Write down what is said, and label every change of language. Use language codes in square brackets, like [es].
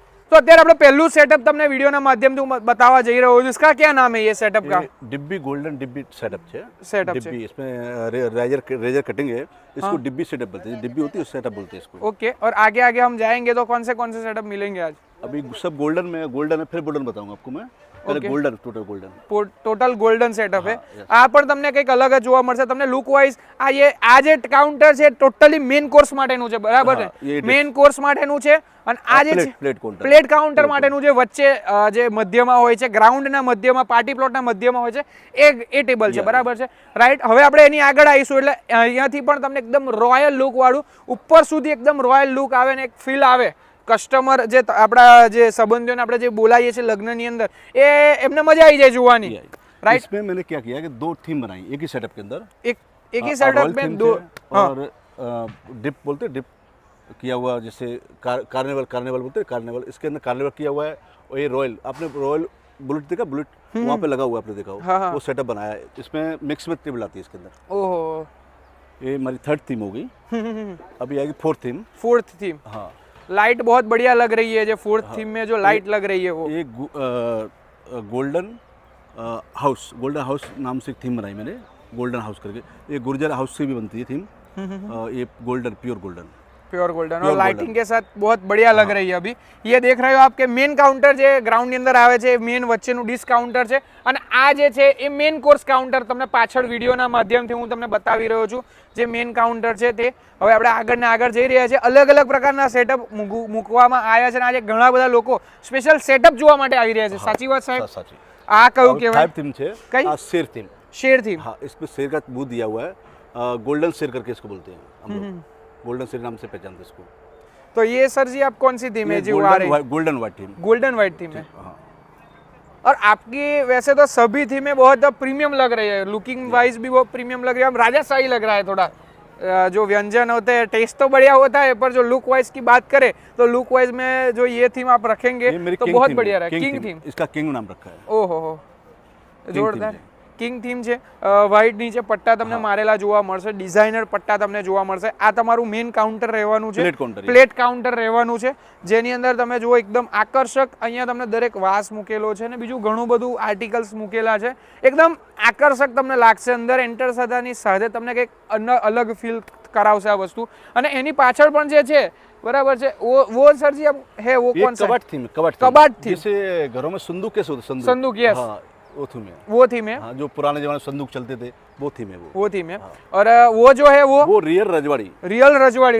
[gu] तो અત્યારે આપણે પહેલું સેટઅપ તમને વિડિયોના માધ્યમથી હું બતાવવા જઈ રહ્યો છું. [hi] इसका क्या नाम है ये सेटअप का? डिब्बी गोल्डन डिब्बी सेटअप है. सेटअप डिब्बी, इसमें रेजर कटिंग है, इसको डिब्बी सेटअप बोलते हैं. डिब्बी होती है, सेटअप बोलते हैं इसको. ओके. और आगे हम जाएंगे तो कौन से सेटअप मिलेंगे आज? अभी सब गोल्डन में, गोल्डन है, फिर गोल्डन बताऊंगा आपको मैं. पहले गोल्डन, [gu] ટોટલ ગોલ્ડન સેટઅપ છે. આ પણ તમને કંઈક અલગ જ જોવા મળશે. તમને લુક વાઇઝ આ જે કાઉન્ટર છે ટોટલી મેઇન કોર્સ માટેનું છે, બરાબર છે? મેઇન કોર્સ માટેનું છે. અને આ જે પ્લેટ કાઉન્ટર માટેનું જે વચ્ચે જે મધ્યમાં હોય છે, ગ્રાઉન્ડના મધ્યમાં, પાર્ટી પ્લોટના મધ્યમાં હોય છે, એ ટેબલ છે, બરાબર છે? રાઈટ. હવે આપણે એની આગળ આવીશું એટલે અહીંયાથી પણ તમને એકદમ રોયલ લુક વાળું ઉપર સુધી એકદમ રોયલ લુક આવે ને એક ફીલ આવે. કસ્ટમર જે આપણા જે સંબંધીઓને આપણે જે બોલાવીએ છીએ લગ્નની અંદર, એ એમને મજા આવી જાય જોવાની. [hi] राइट. इसमें मैंने क्या किया कि 2 थीम बनाई एक ही सेटअप के अंदर. एक ही सेटअप में 2 और डिप बोलते हैं, डिप किया हुआ, जैसे कार्निवल बोलते हैं, कार्निवल. इसके अंदर कार्निवल किया हुआ है. और ये रॉयल, आपने रॉयल बुलेट देखा? बुलेट वहाँ पे लगा हुआ है, आपने देखा हो? वो सेटअप बनाया है. इसमें मिक्स में टेबल आती है इसके अंदर. ओहो. ये हमारी 3rd थीम हो गई. अभी आएगी 4th थीम. 4th theme. हाँ, लाइट बहुत बढ़िया लग रही है. जो 4th थीम में जो लाइट लग रही है वो ये गोल्डन हाउस नाम से थीम बनाई मैंने, गोल्डन हाउस करके. ये गुर्जर हाउस से भी बनती है थीम. ये गोल्डन, प्योर गोल्डन और लाइटिंग के साथ बहुत बढ़िया लग रही है. अभी ये देख रहे हो आपके मेन काउंटर [gu] જે ગ્રાઉન્ડ ની અંદર આવે છે, મેન વચ્ચેનું ડિશ કાઉન્ટર છે. અને આ જે છે એ મેન કોર્સ કાઉન્ટર તમને પાછળ વિડીયોના માધ્યમથી હું તમને બતાવી રહ્યો છું, જે મેન કાઉન્ટર છે તે. હવે આપણે આગળ જઈ રહ્યા છીએ. અલગ પ્રકારના સેટઅપ મૂકવામાં આવ્યા છે અને આજે ઘણા બધા લોકો સ્પેશિયલ સેટઅપ જોવા માટે આવી રહ્યા છે. સાચી વાત સાહેબ? साची. આ કયું કહેવાય? 5 थीम છે. કઈ? આ शेर थीम. [hi] शेर थीम. हाँ, इसमें शेर का मुंह दिया हुआ है. गोल्डन शेर करके इसको बोलते हैं हम लोग. गोल्डन शेर नाम से पहचानते हैं इसको. तो ये सर जी आप कौन सी थीम है जी वो आ रही है? Golden white theme. Golden white theme है. हाँ. और आपकी वैसे तो सभी थीमें बहुत प्रीमियम लग रही है, लुकिंग वाइज भी बहुत प्रीमियम लग रही है. राजस्थानी लग रहा है थोड़ा. जो व्यंजन होते हैं टेस्ट तो बढ़िया होता है, पर जो लुक वाइज की बात करें तो लुक वाइज में जो ये थीम आप रखेंगे तो बहुत बढ़िया रहा. King theme. इसका किंग नाम रखा है. ओहो, जोरदार. [gu] કિંગ થીમ છે, વ્હાઇટ નીચે પટ્ટા તમને મારેલા જોવા મળશે, ડિઝાઇનર પટ્ટા તમને જોવા મળશે. આ તમારું મેઇન કાઉન્ટર રહેવાનું છે, પ્લેટ કાઉન્ટર રહેવાનું છે, જેની અંદર તમે જુઓ એકદમ આકર્ષક અહીંયા તમને દરેક વાસ મૂકેલો છે અને બીજું ઘણું બધું આર્ટિકલ્સ મૂકેલા છે. એકદમ આકર્ષક તમને લાગશે. અંદર એન્ટર થતાની સાથે તમને કંઈક અલગ ફીલ કરાવશે આ વસ્તુ. અને એની પાછળ પણ જે છે [hi] बराबर है वो सर जी अब है वो कौन सा कबाट थीम कबाट थीम जैसे घरों में संदूक कैसे होते संदूक यस हाँ, वो थीम है हाँ, जो पुराने जमाने में संदूक चलते थे वो थीम है वो थीम है हाँ। और वो जो है वो रियल रजवाड़ी